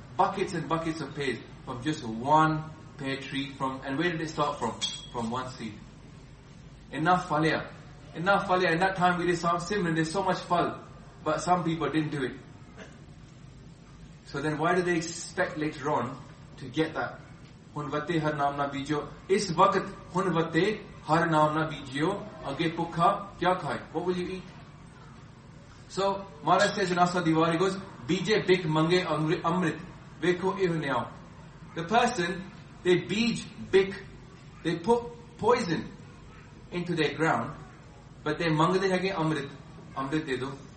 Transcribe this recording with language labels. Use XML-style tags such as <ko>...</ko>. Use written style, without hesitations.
<en>Buckets and buckets of pears from just one pear tree. And where did it start from? From one seed. Enough phalaya. Enough phalaya. In that time we did some simran, there's so much phal. But some people didn't do it. So then why do they expect later on to get that?</en> <pa>ਹੁਣ ਵਤੇ ਹਰ ਨਾਮ ਨ ਬੀਜੋ. ਇਸ ਵਕਤ ਹੁਣ ਵਤੇ ਹਰ ਨਾਮ ਨ ਬੀਜੋ. ਅਗੇ ਭੁਖਾ ਕਿਆ ਖਾਇ?</pa> <en>What will you eat? So, Maharaj says in Asa di Var, he goes,</en> <pa>ਬੀਜੇ ਬਿਖ ਮੰਗੈ ਅੰਮ੍ਰਿਤ.</pa> <en>Veko ihu niyao. The person, they bij bik. They put poison into their ground. But they mangde hage amrit. Amrit de do.</en>